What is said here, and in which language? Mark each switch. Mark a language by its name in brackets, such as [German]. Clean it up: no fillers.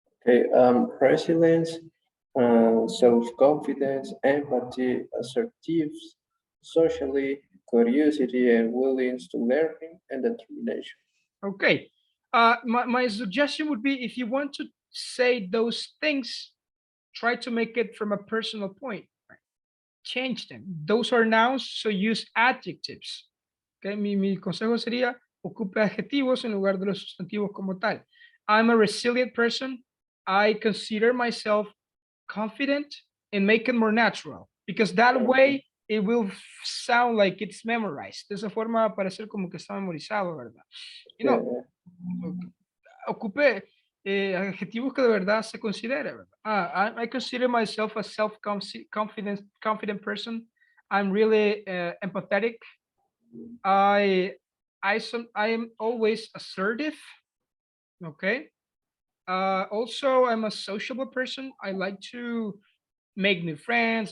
[English] Okay, resilience, self-confidence, empathy, assertive, socially, curiosity, and willingness to learning and determination. Okay. My suggestion would be if you want to say those things, try to make it from a personal point. Right? Change them. Those are nouns, so use adjectives. [Spanish] Okay, mi consejo sería ocupe adjetivos en lugar de los sustantivos como tal. [English] I'm a resilient person. I consider myself confident, and make it more natural, because that way it will sound like it's memorized. [Spanish] De esa forma va a parecer como que está memorizado, ¿verdad? [English] You know, [Spanish] ocupe adjetivos que de verdad se considere, ¿verdad? [English] I consider myself a confident person. I'm really empathetic. I am always assertive. Okay. Also, I'm a sociable person. I like to make new friends.